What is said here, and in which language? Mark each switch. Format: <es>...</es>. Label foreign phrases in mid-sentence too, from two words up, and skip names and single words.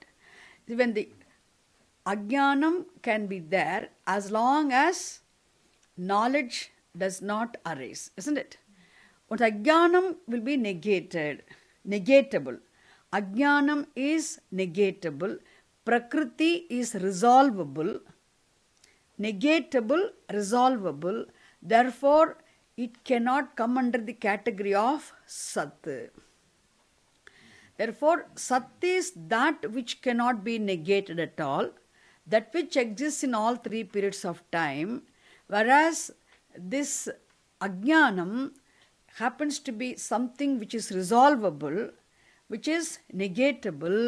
<en>When the Ajnanam can be there as long as knowledge does not arise, isn't it? But Ajnanam will be negated, negatable. Ajnanam is negatable. Prakriti is resolvable. Negatable, resolvable. Therefore, it cannot come under the category of Sat. Therefore, Sat is that which cannot be negated at all, that which exists in all three periods of time, whereas this Ajnanam happens to be something which is resolvable, which is negatable.</en>